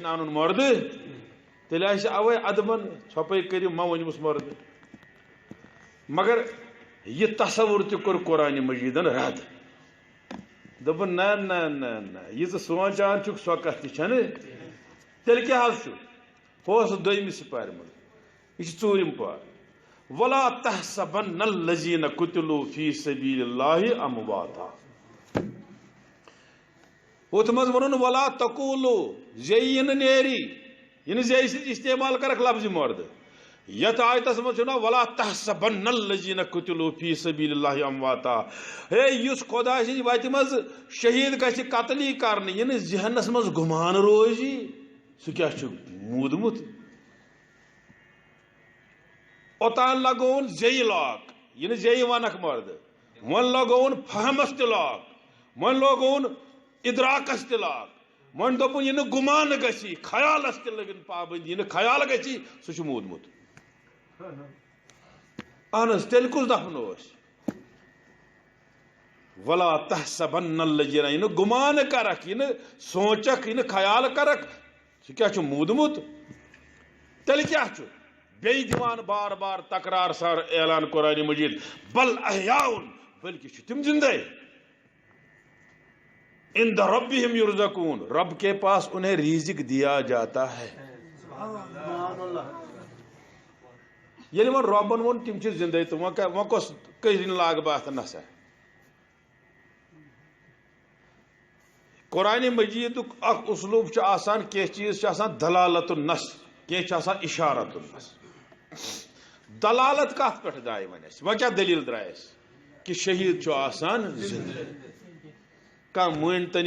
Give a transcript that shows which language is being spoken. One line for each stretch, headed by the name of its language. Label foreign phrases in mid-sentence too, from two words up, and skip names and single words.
Kashmiri: نہٕ اَنُن مردٕ تیٚلہِ آسہِ اَوَے اَدبن ژھۄپَے کٔرِو مہ ؤنۍمَس مردٕ مگر یہِ تصوُر تہِ کوٚر قرآنِ مجیٖدن رد دوٚپُن نہ نہ نہ نہ یہِ ژٕ سونٛچان چھُکھ سۄ کتھ تہِ چھنہٕ تیٚلہِ کیٛاہ حظ چھُ ہُہ اوس دوٚیمہِ سِپارِ منٛز یہِ چھُ ژوٗرِم پار
Arabic: وَلا تحسبن الذین قُتلوا فی سبیل اللہ امواتا
Kashmiri: ہُتھ منٛز ووٚنُن
Arabic: وَلا تقوٗلوٗ
Kashmiri: زیٚیہِ یہِ نہٕ نیری یہِ نہٕ زیٚیہِ سۭتۍ استعمال کرکھ لفظِ مردٕ یتھ آیتس منٛز چھُ نا
Arabic: وَلا تحسبن الذین قُتلوا فی سبیل اللہ امواتا
Kashmiri: ہے یُس خۄدا سٕنٛزِ وتہِ منٛز شہیٖد گژھِ قتلی کرنہٕ یہِ نہٕ ذہنس منٛز گُمان روزِ سُہ کیٛاہ چھُ موٗدمُت اوٚتان لگووُن زیٚیہِ لاک یہِ نہٕ زیٚیہِ ونکھ مردٕ وۄنۍ لگووُن فہمس تہِ لاک وۄنۍ لگووُن ادراکس تہِ لاک وۄنۍ دوٚپُن یہِ نہٕ گُمان گژھی خیالس تہِ لٔگِن پابندی یہِ نہٕ خیال گژھی سُہ چھُ موٗدمُت اہن حظ تیٚلہِ کُس دفن اوس
Arabic: وَلا تحسبن الذین
Kashmiri: یہِ نہٕ گُمان کرکھ یہِ نہٕ سونٛچکھ یہِ نہٕ خیال کرکھ سُہ کیٛاہ چھُ موٗدمُت تیٚلہِ کیٛاہ چھُ بیٚیہِ دِوان بار بار تکرار سان اعلان قرآنِ مجیٖد
Arabic: بل احیاءٌ
Kashmiri: بلکہ چھِ تِم زندے
Arabic: عند ربہم یرزقون
Urdu: رب کے پاس انہیں رزق دیا جاتا ہے
Kashmiri: ییٚلہِ وۄنۍ رۄبن ووٚن تِم چھِ زندے تہٕ وۄنۍ کۄس کٔرِنۍ لاگہٕ بہٕ اتھ نسا قرآنِ مجیٖدُک اکھ اُسلوٗب چھُ آسان کینٛہہ چیٖز چھِ آسان دلالت النص کینٛہہ چھِ آسان اِشارت النص دلالت کتھ پٮ۪ٹھ درٛایہِ وۄنۍ اَسہِ وۄنۍ کیٛاہ دٔلیٖل درٛاے اَسہِ کہِ شہیٖد چھُ آسان زندٕ کانٛہہ مٲنۍ تن